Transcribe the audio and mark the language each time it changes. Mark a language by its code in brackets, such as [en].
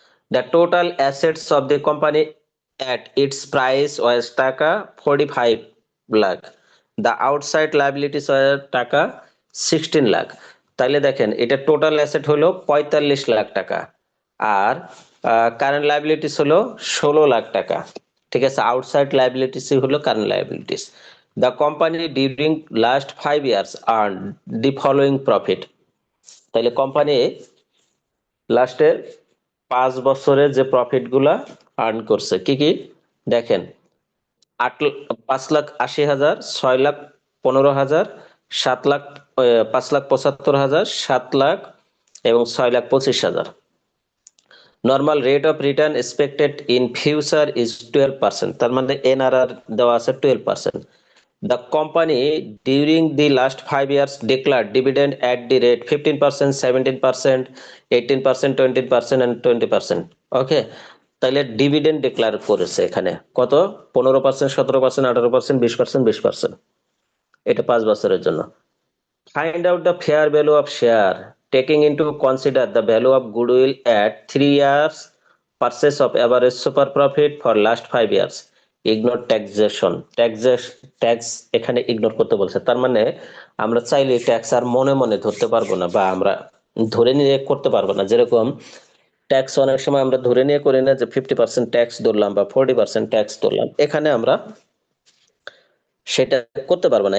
[en] The total assets of the company at its price was taka 45 lakh. The outside liabilities were taka 16 lakh. [bn] তাইলে দেখেন এটা টোটাল অ্যাসেট হলো 45 লাখ টাকা, আর কারেন্ট লাইবিলিটিস হলো 16 লাখ টাকা। ঠিক আছে, আউটসাইড লাইবিলিটিস হলো current liabilities. [en] The company during last 5 years earned the following profit. [bn] তাইলে কোম্পানি লাস্টের 5 বছরে যে প্রফিট গুলা আর্ন করছে কি কি দেখেন, 5,80,000, 6,15,000, 7 লাখ, 5,75,000, 7 লাখ এবং 6,25,000। [en] normal rate of return expected in future is 12%, [bn] তার মানে এনআরআর দেওয়া আছে 12%। [en] The company during the last 5 years declared dividend at the rate 15%, 17%, 18%, 20% and 20%. [bn] ওকে, তাহলে ডিভিডেন্ড ডিক্লেয়ার করেছে এখানে কত? 15%, 17%, 18%, 20%, 20%। এটা 5 বছরের জন্য। [en] Find out the fair value of share taking into consider the value of goodwill at 3 years purchase of average super profit for last 5 years. Ignore taxation. [bn] Tax এখানে ignore করতে বলছে, তার মানে আমরা চাইলে ট্যাক্স আর মনে মনে ধরতে পারবো না, বা আমরা ধরে নিয়ে করতে পারবো না। যেরকম ট্যাক্স অনেক সময় আমরা ধরে নিয়ে করি না, যে 50% ট্যাক্স ধরলাম বা 40% ট্যাক্স ধরলাম, এখানে আমরা সেটা করতে পারবো না।